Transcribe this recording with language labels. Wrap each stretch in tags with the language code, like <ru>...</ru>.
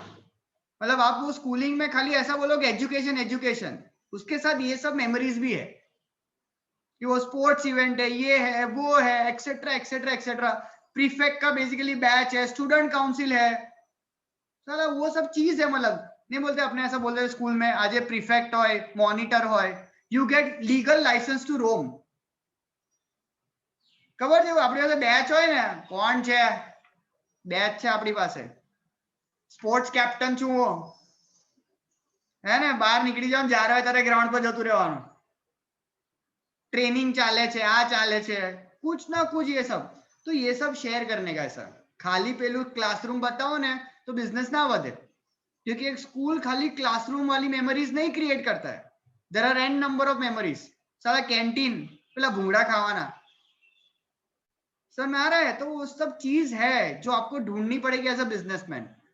<hi>मतलब आप वो स्कूलिंग में खाली ऐसा बोलोगे एजुकेशन एजुकेशन, उसके साथ ये सब मेमोरीज भी है कि वो स्पोर्ट्स इवेंट है, ये है वो है, एक्सेट्रा एक्सेट्रा एक्सेट्रा, प्रीफेक्ट का बेसिकली बैच है, स्टूडेंट काउंसिल है, साला वो सब चीज है। मतलब नहीं बोलते अपने ऐसा बोलते स्कूल में आज प्रीफेक्ट होय, मॉनिटर होय,</hi> <en>You get legal licence to roam.</en> <gu>खबर છે આપણી પાસે બેચ હોય ને, કોણ છે બેચ છે આપણી પાસે, સ્પોર્ટ્સ કેપ્ટન છું હું, હે ને, બહાર નીકળી જાવ જ્યારે હોય ત્યારે ગ્રાઉન્ડ પર જતું રહેવાનું, ट्रेनिंग चाले छे, आ चाले छे,</gu> <hi>कुछ ना कुछ ये सब। तो ये सब शेयर करने का है सर। खाली पेलू क्लासरूम बताओ ने तो बिजनेस ना बढ़े, क्योंकि एक स्कूल खाली क्लासरूम वाली मेमोरीज नहीं क्रिएट करता है।</hi> <en>There are n number of memories.</en> <hi>साला कैंटीन</hi> <gu>पेला भूंगड़ा खावाना,</gu> <hi>सर में आ रहा है, तो वो सब चीज है जो आपको ढूंढनी पड़ेगी एज अ बिजनेसमैन।</hi>